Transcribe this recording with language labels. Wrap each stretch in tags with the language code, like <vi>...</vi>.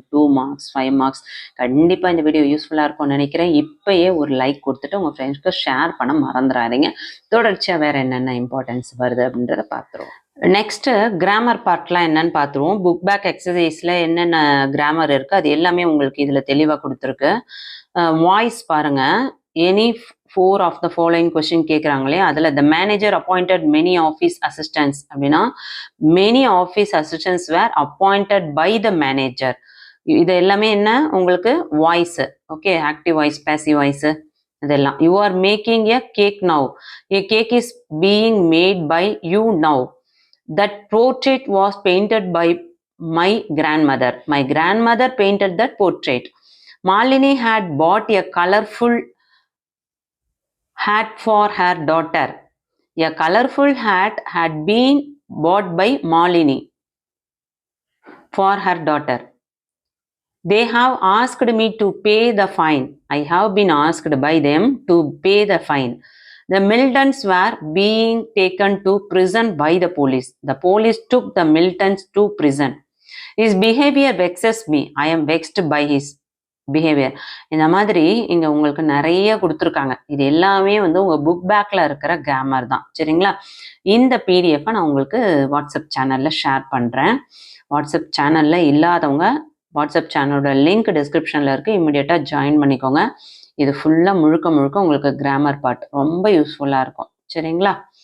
<ta>2 marks 5 marks. கண்டிப்பாக இந்த video யூஸ்ஃபுல்லாக இருக்கும்னு நினைக்கிறேன். இப்பயே ஒரு லைக் கொடுத்துட்டு உங்கள் ஃப்ரெண்ட்ஸ்க்கு ஷேர் பண்ண மறந்துடாதீங்க. தொடர்ச்சியாக வேறு என்னென்ன இம்பார்ட்டன்ஸ் வருது அப்படின்றத பார்த்துருவோம். நெக்ஸ்ட்டு கிராமர் பார்ட்லாம் என்னன்னு பார்த்துருவோம். புக் பேக் எக்ஸசைஸில் என்னென்ன கிராமர் இருக்குது அது எல்லாமே உங்களுக்கு இதில் தெளிவாக கொடுத்துருக்கு. வாய்ஸ் பாருங்கள்.</ta> <en>Any 4 of the following question கேட்குறாங்களே அதில் the manager appointed many office assistants அப்படின்னா many office assistants were appointed by the manager.</en> <ta>இது எல்லாமே என்ன உங்களுக்கு voice.</ta> <en>Okay, active voice, passive voice இதெல்லாம். You are making a cake now. A cake is being made by you now. That portrait was painted by my grandmother. My grandmother painted that portrait. Malini had bought a colorful hat for her daughter. A colorful hat had been bought by Malini for her daughter. They have asked me to pay the fine. I have been asked by them to pay the fine. The Miltons were being taken to prison by the police. The police took the Miltons to prison. His behavior vexes me. I am vexed by his behaviour.</en> <ta>இந்த மாதிரி இங்கே உங்களுக்கு நிறைய கொடுத்துருக்காங்க. இது எல்லாமே வந்து உங்கள் புக் பேக்கில் இருக்கிற கிராமர் தான். சரிங்களா? இந்த பிடிஎஃப்பை நான் உங்களுக்கு வாட்ஸ்அப் சேனலில் ஷேர் பண்ணுறேன். வாட்ஸ்அப் சேனலில் இல்லாதவங்க வாட்ஸ்அப் சேனலோட லிங்க் டிஸ்கிரிப்ஷனில் இருக்குது. இம்மிடியேட்டாக ஜாயின் பண்ணிக்கோங்க. இது ஃபுல்லாக முழுக்க முழுக்க உங்களுக்கு கிராமர் பார்ட் ரொம்ப யூஸ்ஃபுல்லாக இருக்கும். சரிங்களா?</ta>